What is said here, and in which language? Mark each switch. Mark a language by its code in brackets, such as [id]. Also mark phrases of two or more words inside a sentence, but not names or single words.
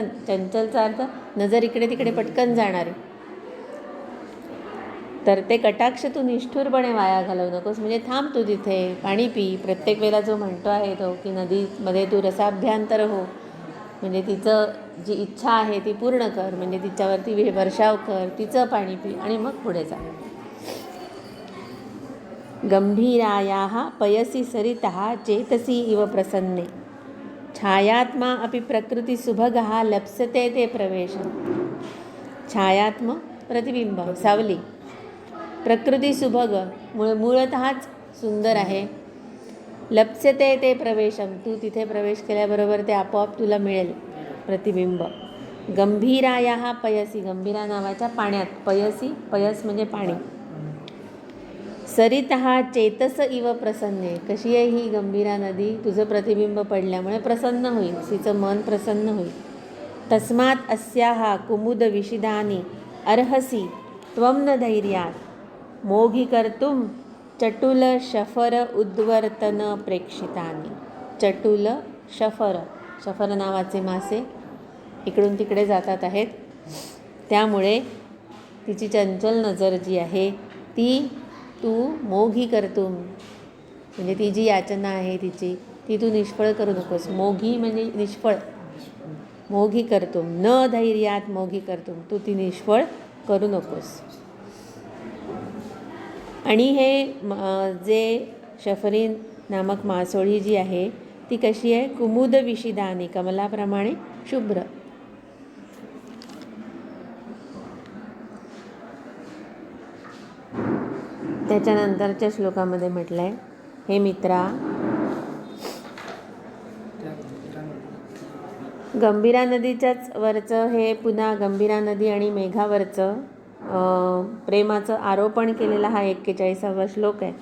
[mr] चंचलचा अर्थ नजर इकडे तिकडे पटकन जाणारे. तर ते कटाक्ष तू निष्ठुरपणे वाया घालवू नकोस, म्हणजे थांब तू तिथे, पाणी पी. प्रत्येक वेळेला जो म्हणतो आहे तो की नदीमध्ये तू रसाभ्यंतर हो, म्हणजे तिचं जी इच्छा आहे ती पूर्ण कर, म्हणजे तिच्यावरती वर्षाव कर, तिचं पाणी पी आणि मग पुढे जा. [sa] गंभीरायाः पयसी सरितः चेतसी इव प्रसन्ने, छायात्मा अपि प्रकृतिसुभगः लप्स्यते ते प्रवेशम्. [mr] छायात्म प्रतिबिंब, सावली. प्रकृतिसुभग मूळतःच सुंदर आहे. [sa] लप्स्यते ते प्रवेशम, [mr] तू तिथे प्रवेश केल्याबरोबर ते आपोआप तुला मिळेल प्रतिबिंब. [sa] गंभीरायाः पयसी, [mr] गंभीरा नावाच्या पाण्यात, पयसी, पयस म्हणजे पाणी. [sa] सरितः चेतस इव प्रसन्ने, [mr] कशी आहे ही गंभीरा नदी, तुझं प्रतिबिंब पडल्यामुळे प्रसन्न होईल, तिचं मन प्रसन्न होईल. [sa] तस्मात् अस्याः कुमुद विशिदानि अर्हसि त्वं न धैर्यात् मोघी कर्तुं चटुल शफर उद्वर्तन प्रेक्षितानि. चटुल शफर, [mr] शफर नावाचे मासे इकडून तिकडे जातात आहेत, त्यामुळे तिची चंचल नजर जी आहे ती तू [sa] मोघी कर्तुम, [mr] म्हणजे ती जी याचना आहे तिची, ती तू निष्फळ करू नकोस. मोघी म्हणजे निष्फळ, [sa] मोघी कर्तुम, न धैर्यात मोघी कर्तुम, [mr] तू ती निष्फळ करू नकोस. आणि हे जे शफरी नामक मासोळी जी आहे ती कशी आहे, [sa] कुमुद विशिदानी, [mr] कमलाप्रमाणे शुभ्र. त्याच्यानंतरच्या श्लोकामध्ये म्हटलं आहे, हे मित्रा, गंभीरा नदीच्याच वरचं हे पुन्हा गंभीरा नदी आणि मेघावरचं प्रेमाचं आरोपण केलेला हा 41वा श्लोक आहे.